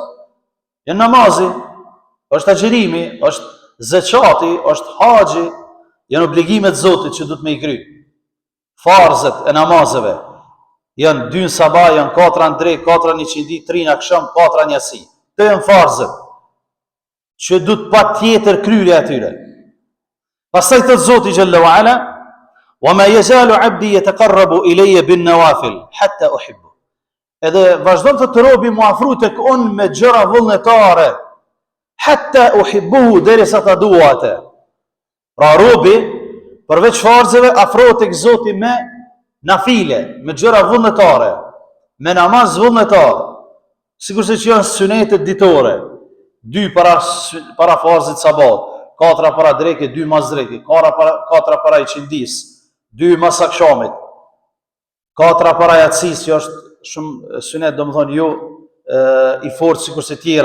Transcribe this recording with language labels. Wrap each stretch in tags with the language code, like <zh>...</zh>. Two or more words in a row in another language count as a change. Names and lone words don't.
<sq>Janë namazi, është agjërimi, është zeqati, është haxhi, janë obligimet e Zotit që duhet me i kry. Farzët e namazeve janë 2 në sabah, janë 4 në drekë, 4 në qindi, 3 në akşam, 4 në jasi. Të janë farzët që duhet pa tjetër kryrje atyre. Pastaj thot Zoti</sq> <ar>جل وعلا وما يزال عبدي يتقرب إلي بالنوافل حتى أحب."</ar> <sq>Edhe vazhdon të robi mu afru tek unë me gjëra vullnetare,</sq> <ar>حتى أحبه,</ar> <sq>derisa ta dua atë. Pra robi përveç farzëve afrohet tek Zoti me nafile, me gjëra vullnetare, me namaz vullnetar, sikurse që janë sunetet ditore, 2 para farzit sabat, 4 para dreke, 2 mas dreke, 4 para i qindis, 2 mas akşamit, 4 para yatsis, që është shumë sunet, domethënë jo i fortë sikur se tjera.</sq>